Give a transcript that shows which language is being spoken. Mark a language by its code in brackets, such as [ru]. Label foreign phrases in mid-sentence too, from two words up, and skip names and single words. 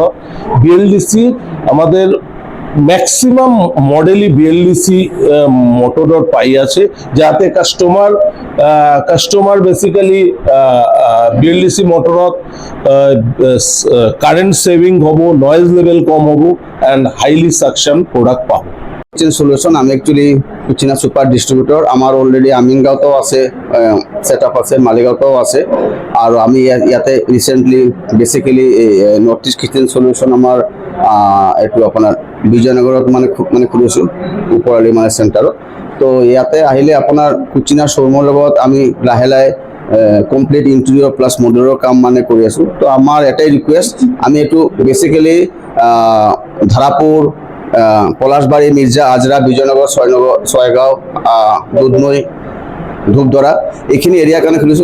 [bn] বিএলডিসি আমাদের ম্যাক্সিমাম মডেলই [en] BLDC motor [bn] পাই আছে, যাতে কাস্টমার বেসিক্যালি [en] BLDC motor current saving [bn] হব, [en] noise level [bn] কম হব [en] and highly suction product [bn] পাব। [as] কিচেন সলিউশন আমি একচুয়ালি কুচিনা [en] super distributor. [as] আমার অলরেডি আমিনগাঁওতেও আছে [en] set up [as] আছে, মালিগাঁওতেও আছে। আর আমি ইয়াতে [en] recently basically [as] নর্থ ইস্ট কিচেন সলিউশন আমার এইটো আপোনাৰ বিজয়নগৰত মানে খুলিছোঁ ওপৰালি মানে চেণ্টাৰত। তো ইয়াতে আহিলে আপোনাৰ কুচিনাৰ শ্ব'ৰুমৰ লগত আমি লাহে লাহে [en] complete interior plus modular [as] কাম মানে কৰি আছোঁ। তো আমাৰ এটাই ৰিকুৱেষ্ট, আমি এইটো বেচিকেলি ধাৰাপুৰ, পলাশবাৰী, মিৰ্জা, আজৰা, বিজয়নগৰ, ছয়গাঁও, দুধনৈ, ধূপধৰা এইখিনি এৰিয়াৰ কাৰণে খুলিছোঁ।